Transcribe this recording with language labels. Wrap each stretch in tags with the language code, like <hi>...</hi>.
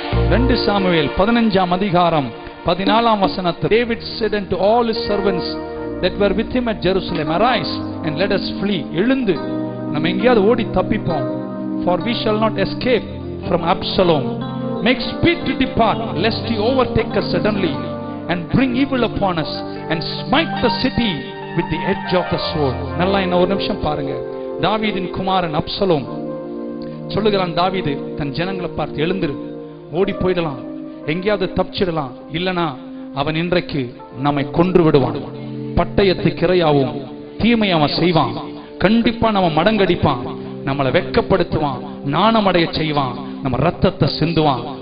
<ta>2 Samuel 15ஆம் அதிகாரம் 14ஆம் வசனத்தில்</ta> <en>David said unto all his servants that were with him at Jerusalem, arise and let us flee.</en> <ta>எழுந்து நம்ம எங்கேயாவது ஓடி தப்பிப்போம்.</ta> <en>For we shall not escape from Absalom. Make speed to depart, lest he overtake us suddenly and bring evil upon us and smite the city with the edge of the sword.</en> <ta>நல்லா என்ன ஒரு நிமிஷம் பாருங்க. தாவீதின் குமாரன் Absalom சொல்லுகிறான், தாவீது தன் ஜனங்களை பார்த்து, எழுந்திரு, ஓடி போயிடலாம், எங்கேயாவது தப்பிச்சிடலாம், இல்லனா அவன் இன்றைக்கு நம்மை கொன்று விடுவான். பட்டயத்துக்கு இரையாவும் தீமை அவன் செய்வான். கண்டிப்பா நம்ம மடங்கடிப்பான், நம்மளை வெட்கப்படுத்துவான், நாணமடைய செய்வான், நம்ம ரத்தத்தை சிந்துவான்.</ta>